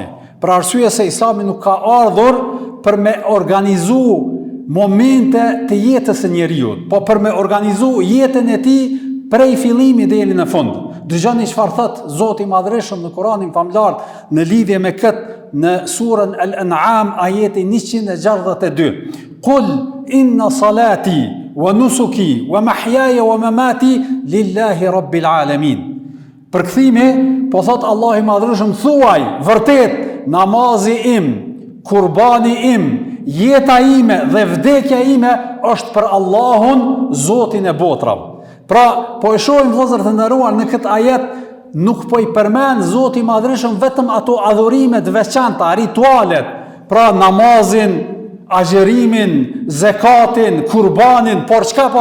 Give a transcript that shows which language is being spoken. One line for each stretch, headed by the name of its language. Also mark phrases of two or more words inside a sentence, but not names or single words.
Albanian: Për arsye se Islami nuk ka ardhur për me organizu momente të jetës së njeriut, po për me organizu jetën e tij prej fillimi deri në fund. Dëgjoni çfarë thot Zoti I Madhreshëm në Kur'anin famlar në lidhje me këtë në surën Al-An'am ajeti 162.
Arabic: قل إن صلاتي ونسكي ومحياي ومماتي لله رب العالمين.
Albanian: Përkthimi, po thot Allah I Madhreshëm, thuaj, vërtet, namazi im, kurbani im, jeta ime dhe vdekja ime është për Allahun, Zotin e botrave. Pra, po e shohim vëllezër të nderuar në këtë ajet, nuk po I përmend Zoti I Madhreshëm vetëm ato adhurimet veçanta, ritualet, pra namazin, agjerimin, zekatin, kurbanin, por çka po?